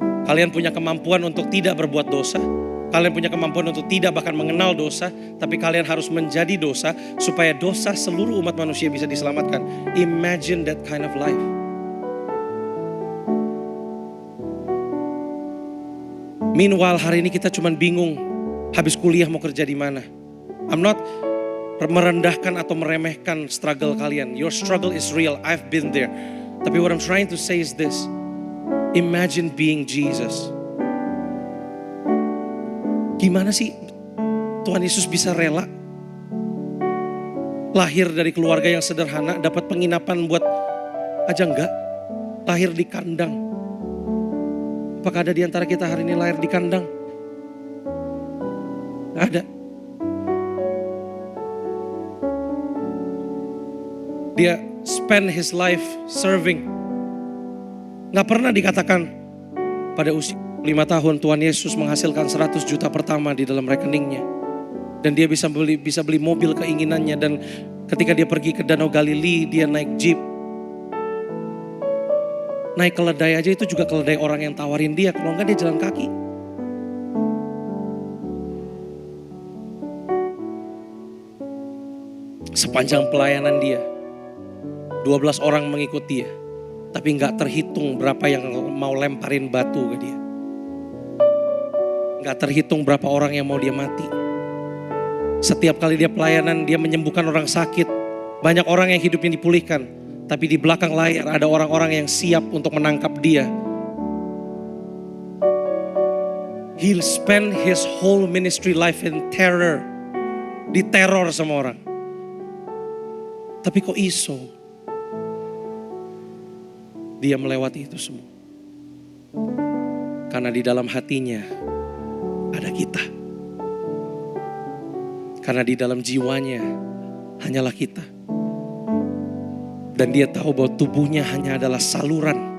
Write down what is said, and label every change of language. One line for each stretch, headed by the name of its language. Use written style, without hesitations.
Indonesian: Kalian punya kemampuan untuk tidak berbuat dosa. Kalian punya kemampuan untuk tidak bahkan mengenal dosa. Tapi kalian harus menjadi dosa supaya dosa seluruh umat manusia bisa diselamatkan.
English: Imagine that kind of life.
Indonesian: Meanwhile hari ini kita cuman bingung. Habis kuliah mau kerja di mana.
English: I'm not
Indonesian: merendahkan atau meremehkan struggle kalian.
English: Your struggle is real. I've been there. Tapi what I'm trying to say is this. Imagine being Jesus.
Indonesian: Gimana sih Tuhan Yesus bisa rela lahir dari keluarga yang sederhana, dapat penginapan buat aja enggak, lahir di kandang. Apakah ada di antara kita hari ini lahir di kandang? Nggak ada.
English: Dia spend his life serving.
Indonesian: Gak pernah dikatakan pada usia 5 tahun Tuhan Yesus menghasilkan 100 juta pertama di dalam rekeningnya. Dan dia bisa beli mobil keinginannya. Dan ketika dia pergi ke Danau Galili, dia naik jeep. Naik keledai aja itu juga keledai orang yang tawarin dia. Kalau enggak dia jalan kaki. Sepanjang pelayanan dia, 12 orang mengikut dia. Tapi gak terhitung berapa yang mau lemparin batu ke dia. Gak terhitung berapa orang yang mau dia mati. Setiap kali dia pelayanan, dia menyembuhkan orang sakit. Banyak orang yang hidupnya dipulihkan. Tapi di belakang layar ada orang-orang yang siap untuk menangkap dia.
English: He'll spend his whole ministry life in terror.
Indonesian: Diteror sama orang. Tapi kok iso dia melewati itu semua? Karena di dalam hatinya ada kita. Karena di dalam jiwanya hanyalah kita. Dan dia tahu bahwa tubuhnya hanya adalah saluran.